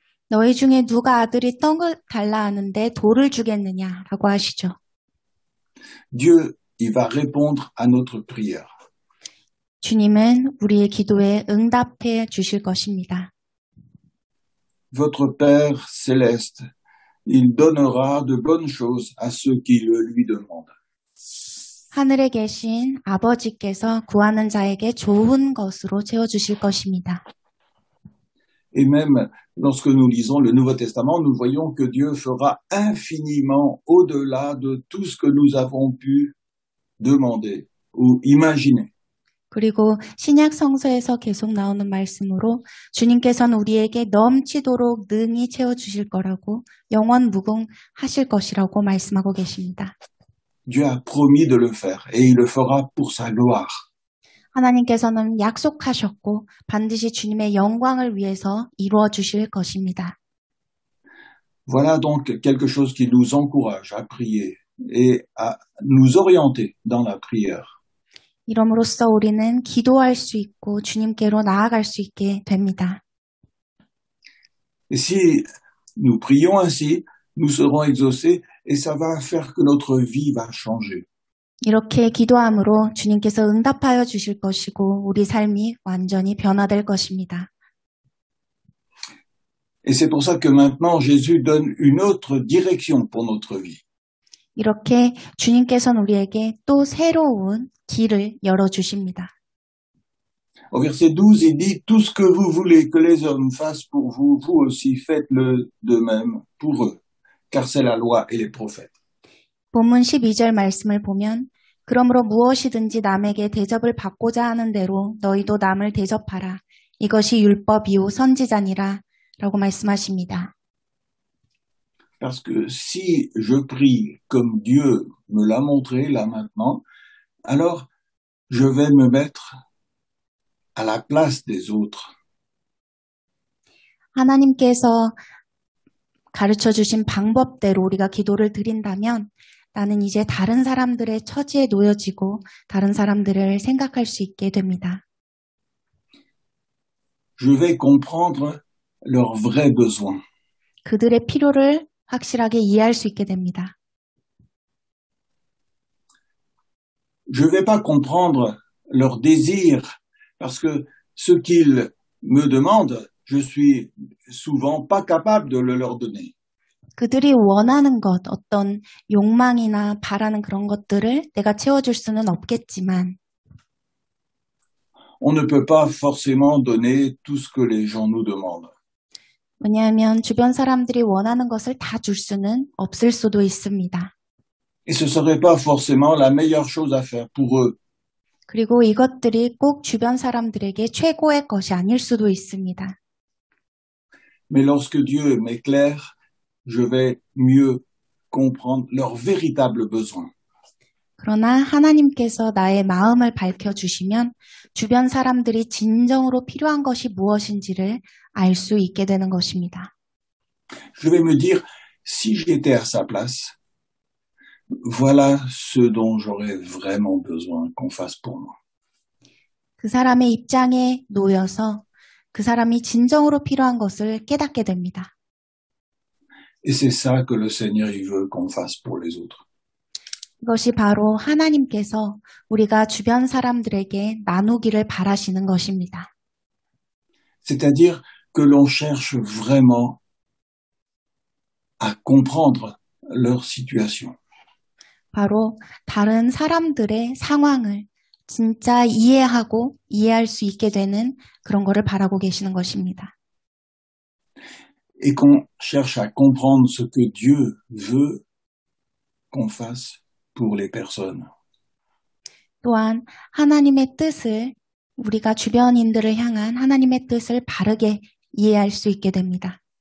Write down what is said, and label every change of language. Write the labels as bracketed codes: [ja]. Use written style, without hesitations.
[ko] 너희 중에 누가 아들이 떡을 달라 하는데 돌을 주겠느냐라고 하시죠. [fr] Dieu, il va répondre à notre prière. [ko] 주님은 우리의 기도에 응답해 주실 것입니다. [fr] Votre Père céleste, il donnera de bonnes choses à ceux qui le lui demandent. [ko] 하늘에 계신 아버지께서 구하는 자에게 좋은 것으로 채워주실 것입니다. [fr] Et même lorsque nous lisons le Nouveau Testament, nous voyons que Dieu fera infiniment au-delà de tout ce que nous avons pu demander ou imaginer. [ko] 그리고 신약 성서에서 계속 나오는 말씀으로 주님께서는 우리에게 넘치도록 능히 채워주실 거라고 영원 무궁하실 것이라고 말씀하고 계십니다. [fr] Dieu a promis de le faire et il le fera pour sa gloire. [ko] 하나님께서는 약속하셨고 반드시 주님의 영광을 위해서 이루어 주실 것입니다. [fr] Voilà donc quelque chose qui nous encourage à prier et à nous orienter dans la prière. [ko] 이름으로써 우리는 기도할 수 있고 주님께로 나아갈 수 있게 됩니다. [fr] Et si nous prions ainsi, nous serons exaucés et ça va faire que notre vie va changer. [ko] 이렇게 기도함으로 주님께서 응답하여 주실 것이고 우리 삶이 완전히 변화될 것입니다. [fr] Et c'est pour ça que maintenant Jésus donne une autre direction pour notre vie. [ko] 이렇게 주님께서는 우리에게 또 새로운 길을 열어주십니다. [fr] Au verset 12, il dit, tout ce que vous voulez que les hommes fassent pour vous, vous aussi faites-le de même pour eux, car c'est la loi et les prophètes. [ko] 본문 12절 말씀을 보면 그러므로 무엇이든지 남에게 대접을 받고자 하는 대로 너희도 남을 대접하라. 이것이 율법이요 선지자니라 라고 말씀하십니다. [fr] Parce que si je prie comme Dieu me l'a montré là maintenant, alors je vais me mettre à la place des autres. [ko] 하나님께서 가르쳐 주신 방법대로 우리가 기도를 드린다면 나는 이제 다른 사람들의 처지에 놓여지고 다른 사람들을 생각할 수 있게 됩니다. [fr] Je vais comprendre leurs vrais besoins. [ko] 그들의 필요를 확실하게 이해할 수 있게 됩니다. [fr] Je vais pas comprendre leurs désirs parce que ce qu'ils me demandent, je suis souvent pas capable de le leur donner. [ko] 그들이 원하는 것, 어떤 욕망이나 바라는 그런 것들을 내가 채워줄 수는 없겠지만 [fr] On ne peut pas forcément donner tout ce que les gens nous demandent. [ko] 왜냐하면 주변 사람들이 원하는 것을 다 줄 수는 없을 수도 있습니다. [fr] Et ce serait pas forcément la meilleure chose à faire pour eux. [ko] 그리고 이것들이 꼭 주변 사람들에게 최고의 것이 아닐 수도 있습니다. [fr] Mais lorsque Dieu m'éclaire, je vais mieux comprendre leurs véritables besoins. [ko] 그러나 하나님께서 나의 마음을 밝혀주시면 주변 사람들이 진정으로 필요한 것이 무엇인지를 알 수 있게 되는 것입니다. [fr] Je vais me dire, si j'étais à sa place, voilà ce dont j'aurais vraiment besoin qu'on fasse pour moi. [ko] 그 사람의 입장에 놓여서 그 사람이 진정으로 필요한 것을 깨닫게 됩니다. [fr] Et c'est ça que le Seigneur il veut qu'on fasse pour les autres. [ko] 이것이 바로 하나님께서 우리가 주변 사람들에게 나누기를 바라시는 것입니다. [fr] C'est-à-dire que l'on cherche vraiment à comprendre leur situation. [ko] 바로 다른 사람들의 상황을 진짜 이해하고 이해할 수 있게 되는 그런 거를 바라고 계시는 것입니다. [fr] Et qu'on cherche à comprendre ce que Dieu veut qu'on fasse pour les personnes. [ko] 또한 하나님의 뜻을 우리가 주변인들을 향한 하나님의 뜻을 바르게 이해할 수 있게 됩니다.